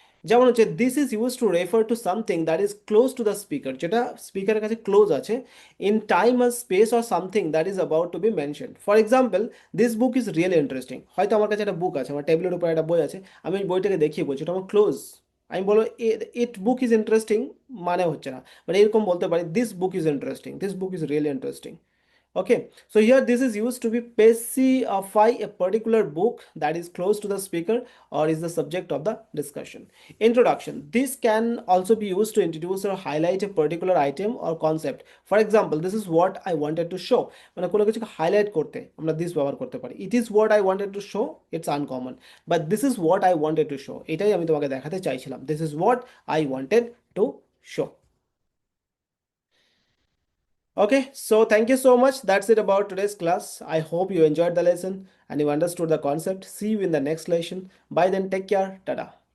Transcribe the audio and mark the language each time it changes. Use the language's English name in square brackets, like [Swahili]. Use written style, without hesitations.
[Bangla] যেমন হচ্ছে [English] this is use to refer to something that is close to the speaker, [Bangla] যেটা স্পিকারের কাছে ক্লোজ আছে, [English] In time আর space or something that is about to be mention. For example, this book is really interesting, [Bangla] হয়তো আমার কাছে একটা বুক আছে, আমার টেবিলের উপর একটা বই আছে, আমি ওই বইটাকে দেখিয়ে বলছি এটা আমার ক্লোজ, আমি বলবো [English] it book is interesting [Bangla] মানে হচ্ছে না, মানে এরকম বলতে পারি [English] This book is interesting, this book is really interesting. Okay, so here this is used to be specify a particular book that is close to the speaker or is the subject of the discussion. Introduction. This can also be used to introduce or highlight a particular item or concept. For example, this is what I wanted to show. [Bangla] মানে কোনো কিছুকে highlight করতে আমরা this ব্যবহার করতে পারি। [English] It is what I wanted to show. It's uncommon. But this is what I wanted to show. [Bangla] এটাই আমি তোমাকে দেখাতে চাইছিলাম। [English] This is what I wanted to show. Okay, so thank you so much. That's it about today's class. I hope you enjoyed the lesson and you understood the concept. See you in the next lesson. Bye then, take care. Tada.